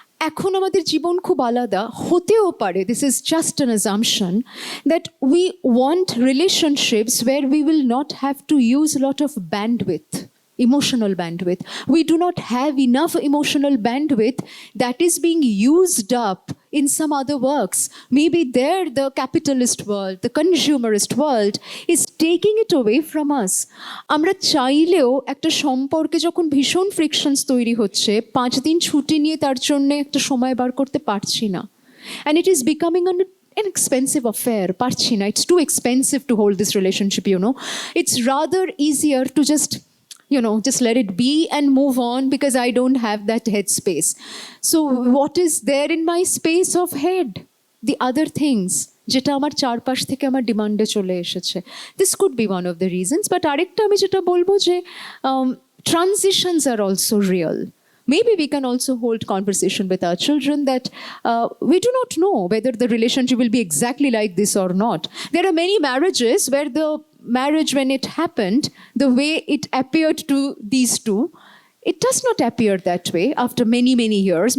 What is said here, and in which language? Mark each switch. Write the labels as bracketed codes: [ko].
[bn] এখন আমাদের জীবন খুব আলাদা হতেও পারে, [en] this is just an assumption, that we want relationships where we will not have to use a lot of bandwidth, emotional bandwidth. We do not have enough emotional bandwidth that is being used up in some other works. Maybe there the capitalist world, the consumerist world is taking it away from us. [bn] আমরা চাইলেও একটা সম্পর্কে যখন ভীষণ ফ্রিকশনস তৈরি হচ্ছে, 5 দিন ছুটি নিয়ে তার জন্য একটা সময় বার করতে পারছি না, [en] and it is becoming an expensive affair. [bn] পারছি না, [en] it's too expensive to hold this relationship. It's rather easier to just let it be and move on, because I don't have that headspace. So what is there in my space of head? The other things, [bn] যেটা আমার চারপাশ থেকে আমার ডিমান্ডে চলে এসেছে. [en] This could be one of the reasons. But [bn] আরেকটা আমি যেটা বলবো যে [en] transitions are also real. Maybe we can also hold conversation with our children that we do not know whether the relationship will be exactly like this or not. There are many marriages where the marriage, when it happened, the way it appeared to these two, it does not appear that way after many, many years.